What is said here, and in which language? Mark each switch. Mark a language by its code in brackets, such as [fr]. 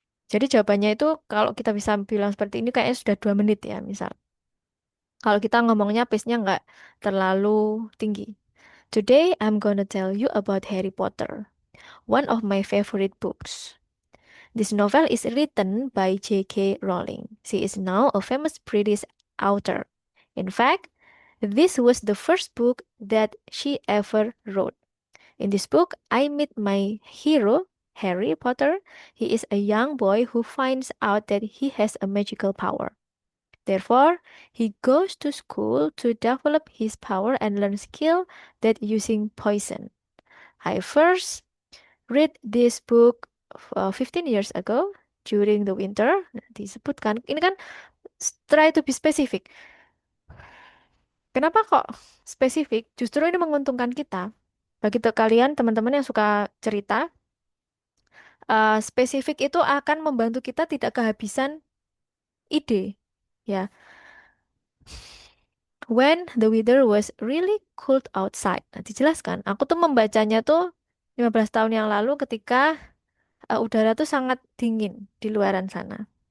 [id] Jadi jawabannya itu kalau kita bisa bilang seperti ini kayaknya sudah 2 menit ya misal. Kalau kita ngomongnya pace-nya nggak terlalu tinggi. [en] Today I'm gonna tell you about Harry Potter, one of my favorite books. This novel is written by J.K. Rowling. She is now a famous British author. In fact, this was the first book that she ever wrote. In this book, I meet my hero, Harry Potter. He is a young boy who finds out that he has a magical power. Therefore, he goes to school to develop his power and learn skill that using poison. I first read this book 15 years ago during the winter. [id] Disebutkan, ini kan [en] try to be specific. [id] Kenapa kok spesifik? Justru ini menguntungkan kita. Bagi kalian teman-teman yang suka cerita, spesifik itu akan membantu kita tidak kehabisan ide. [en] Ya, when the weather was really cold outside. [id] Nah, dijelaskan. Aku tuh membacanya tuh 15 tahun yang lalu ketika udara tuh sangat dingin di luaran sana.